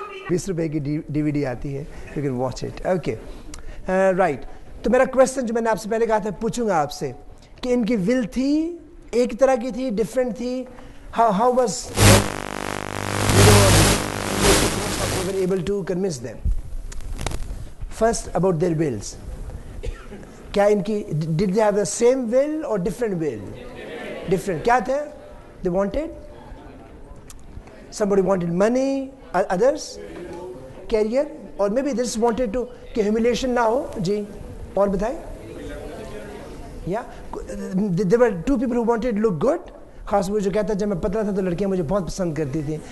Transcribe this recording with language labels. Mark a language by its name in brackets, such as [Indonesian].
[Hindi] ₹20 की DVD आती है, [English] you can watch it. Okay, right. [Hindi] तो मेरा क्वेश्चन जो मैंने आपसे पहले कहा था पूछूंगा आपसे कि इनकी विल थी एक तरह की थी, डिफरेंट थी, [English] how was we were able to convince them? First about their wills. [Hindi] क्या इनकी [English] did they have the same will or different will? [Hindi] Different. क्या थे? [English] They wanted, somebody wanted money, others career, or maybe they just wanted to [Hindi] कि [English] humiliation [Hindi] ना हो. जी और बताएं. [English] Yeah, there were 2 people who wanted to look good. [Hindi] खास वो जो कहता है जब मैं पतला था तो लड़कियां मुझे बहुत पसंद करती थी.